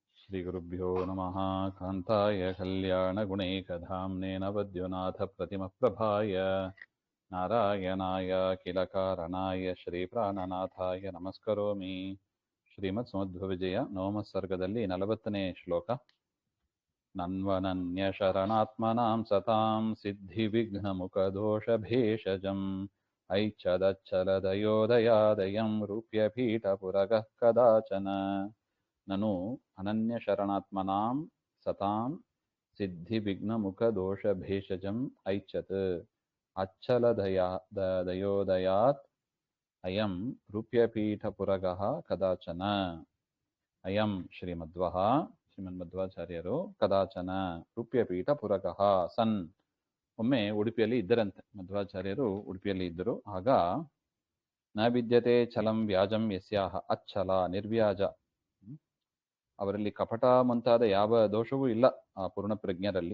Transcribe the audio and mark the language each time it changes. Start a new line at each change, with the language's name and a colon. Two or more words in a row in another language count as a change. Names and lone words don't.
Sanskrit: श्रीगुरुभ्यो नमः। कान्ताय कल्याणगुणैकधाम्ने नवद्युनाथप्रतिमप्रभाय नारायणाय किलकारणाय श्रीप्राणनाथाय नमस्करोमि.
Kannada: ಶ್ರೀಮತ್ಸಮಧ್ವವಿಜಯ ನವಮ ಸರ್ಗದಲ್ಲಿ 40ನೇ ಶ್ಲೋಕ.
Sanskrit: ನನ್ವನನ್ಯ ಶರಣಾತ್ಮನಾಂ ಸತಾಂ ಸಿದ್ಧಿವಿಘ್ನಮುಖದೋಷಭೇಷಜಂ ಐಚ್ಛದಚ್ಚಲದಯೋದಯಾದಯಂ ರೂಪ್ಯಪೀಠಪುರಗಃ ಕದಾಚನ. ನನು ಅನನ್ಯ ಶರಣಾತ್ಮನಾಂ ಸತಾಂ ಸಿದ್ಧಿವಿಘ್ನಮುಖದೋಷಭೇಷಜಂ ಐಚ್ಛತ್ ಅಚ್ಚಲದಯೋದಯಾತ್ ಅಯಂ ರೂಪ್ಯಪೀಠಪುರಗಃ ಕದಾಚನ. ಅಯಂ ಶ್ರೀಮನ್ಮಧ್ವಾಚಾರ್ಯರು ಕದಾಚನ ರೂಪ್ಯಪೀಠಪುರಗಃ ಸನ್.
Kannada: ಒಮ್ಮೆ ಉಡುಪಿಯಲ್ಲಿ ಇದ್ದರಂತೆ ಮಧ್ವಾಚಾರ್ಯರು. ಉಡುಪಿಯಲ್ಲಿ ಇದ್ದರು. ಆಗ
Sanskrit: ನ ವಿದ್ಯತೆ ಛಲಂ ವ್ಯಾಜಂ ಯಸ್ಯಾಹ. ಅಚ್ಛಲ ನಿರ್ವ್ಯಾಜ,
Kannada: ಅವರಲ್ಲಿ ಕಪಟ ಮುಂತಾದ ಯಾವ ದೋಷವೂ ಇಲ್ಲ ಆ ಪೂರ್ಣಪ್ರಜ್ಞರಲ್ಲಿ.